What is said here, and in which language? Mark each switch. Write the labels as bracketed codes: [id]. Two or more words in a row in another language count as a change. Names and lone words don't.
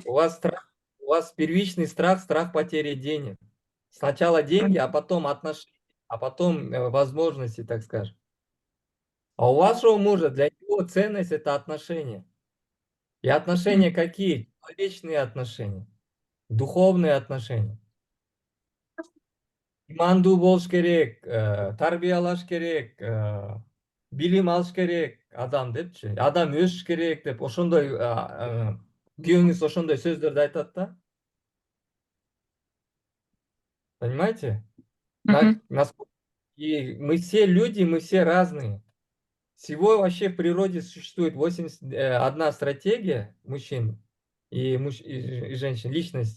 [ru] У вас первичный страх, страх потери денег. Сначала деньги, а потом отношения, а потом возможности, так скажем. А у вашего мужа для него ценность это отношения. И отношения какие? Человечные отношения, духовные отношения. [ky] Иманду болуш керек, тарбиялаш керек, билим алыш керек адам депчи. Адам өсүш керек деп ошондой күйөөңүз ошондой сөздөрдү айтат да. [ru] Понимаете? Мгм. И мы все люди, мы все разные. Всего вообще в природе существует 81 стратегия мужчин и женщин, личность.